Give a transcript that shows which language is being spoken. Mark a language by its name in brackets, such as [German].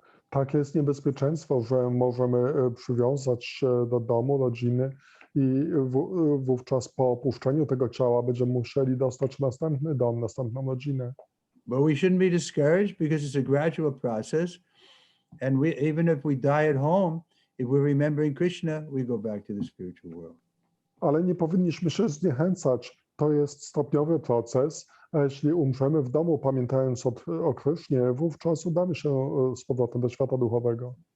[Polish] Takie jest niebezpieczeństwo, że możemy przywiązać się do domu, rodziny i wówczas po opuszczeniu tego ciała będziemy musieli dostać następny dom, następną rodzinę. [English] But we shouldn't be discouraged, because it's a gradual process, and even if we die at home, if we're remembering Krishna, we go back to the spiritual world. [Polish] Ale nie powinniśmy się zniechęcać. To jest stopniowy proces, a jeśli umrzemy w domu, pamiętając o Krysznie, wówczas udamy się z powrotem do świata duchowego.